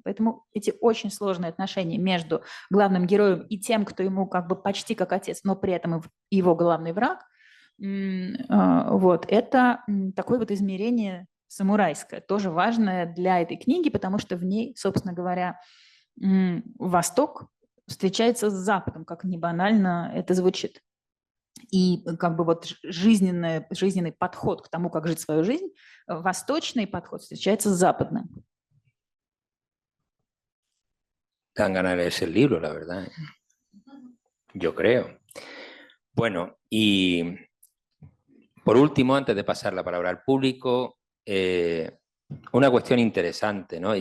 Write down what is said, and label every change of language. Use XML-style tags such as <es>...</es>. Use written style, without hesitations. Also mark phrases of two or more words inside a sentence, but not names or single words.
<ru>Поэтому эти очень сложные отношения между главным героем и тем, кто ему как бы почти как отец, но при этом его главный враг, вот, это такое вот измерение самурайское, тоже важное для этой книги, потому что в ней, собственно говоря, Восток встречается с Западом, как ни банально это звучит. И как бы вот жизненный подход к тому, как жить свою жизнь, восточный подход встречается с западным.</ru> <es>Dan ganas de leerse el libro, la verdad. Yo creo. Bueno, y por último, antes de pasar la palabra al público, una cuestión interesante, ¿no?</es>